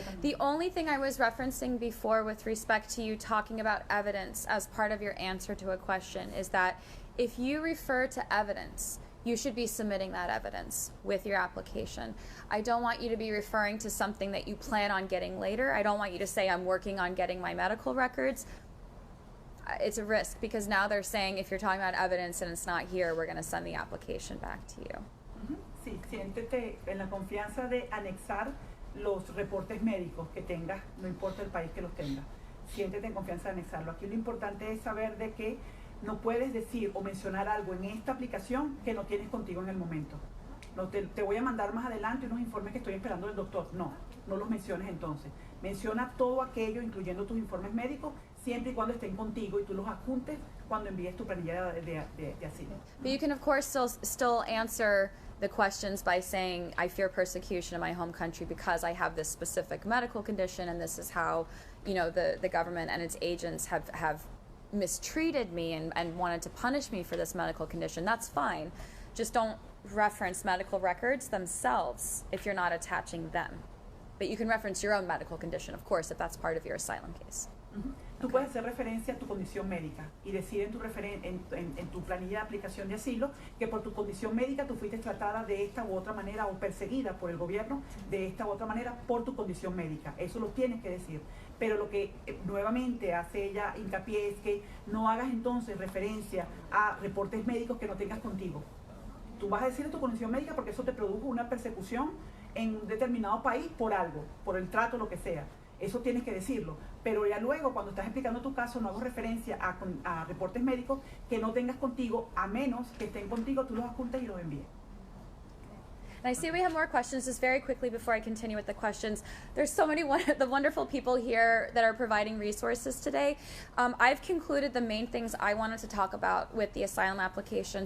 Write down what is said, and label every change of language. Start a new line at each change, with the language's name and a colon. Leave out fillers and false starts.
English: The only thing I was referencing before with respect to you talking about evidence as part of your answer to a question is that if you refer to evidence, you should be submitting that evidence with your application. I don't want you to be referring to something that you plan on getting later. I don't want you to say, I'm working on getting my medical records. It's a risk because now they're saying if you're talking about evidence and it's not here, we're going to send the application back to you.
Spanish: Sí, siéntete en la confianza de anexar los reportes médicos que tengas, no importa el país que los tengas. Siéntete en confianza de anexarlo. Aquí lo importante es saber de que no puedes decir o mencionar algo en esta aplicación que no tienes contigo en el momento. No te voy a mandar más adelante unos informes que estoy esperando del doctor. No los menciones entonces. Menciona todo aquello, incluyendo tus informes médicos, siempre y cuando estén contigo y tú los adjuntes cuando envíes tu planilla de asilo.
English: But you can of course still answer the questions by saying, I fear persecution in my home country because I have this specific medical condition and this is how, the government and its agents have mistreated me and wanted to punish me for this medical condition. That's fine. Just don't reference medical records themselves if you're not attaching them. But you can reference your own medical condition, of course, if that's part of your asylum case.
Spanish: Tú puedes hacer referencia a tu condición médica y decir en tu planilla de aplicación de asilo que por tu condición médica tú fuiste tratada de esta u otra manera o perseguida por el gobierno de esta u otra manera por tu condición médica. Eso lo tienes que decir. Pero lo que nuevamente hace ella hincapié es que no hagas entonces referencia a reportes médicos que no tengas contigo. Tú vas a decir tu condición médica porque eso te produjo una persecución en un determinado país por algo, por el trato, lo que sea. Eso tienes que decirlo. Pero ya luego, cuando estás explicando tu caso, no hagas referencia a reportes médicos que no tengas contigo, a menos que estén contigo, tú los adjuntes y los envíes.
English: And I see we have more questions. Just very quickly before I continue with the questions, there's so many the wonderful people here that are providing resources today. I've concluded the main things I wanted to talk about with the asylum application.